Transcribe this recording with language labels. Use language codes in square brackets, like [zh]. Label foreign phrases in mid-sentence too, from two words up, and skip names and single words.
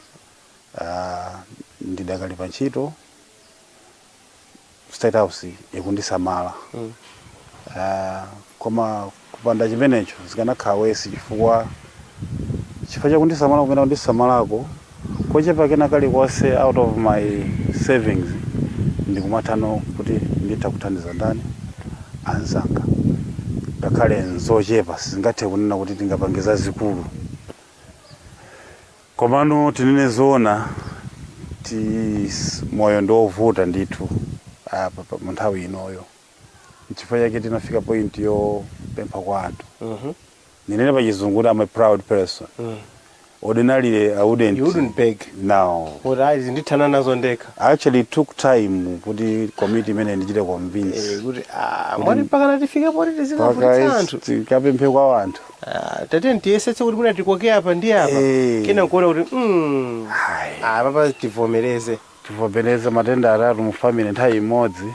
[ny] ndidakali pa ntchito State House ikundisamala koma kupanda chimenecho zikanakhala wesi chifukwa chakundisamala kumene kundisamalako kochepa kena kalikonse [en] out of my savings [ny] ndikumathano kuti nditha kuthandiza ndani anzanga ngakhale nzochepa singathe kunena kuti tingapangiza zikulu komano tinene zoona moyo ndovuta ndithu apa munthawi inoyo chifukwa chake tinafika point yo pempha kwa anthu ninene pachizungu [en] I'm a proud person ordinarily I wouldn't beg now but I [ny] ndithana nazo ndeka [en] actually took time [ny] kuti committee imene ndichite convince kuti mwati pakana tifike poti tizikavutitsa anthu tikapemphe kwa anthu tate ndiyesetse kuti muna tikoke apa ndi apa kena kuona kuti papa tivomereze matenda atatu mu family nthawi imodzi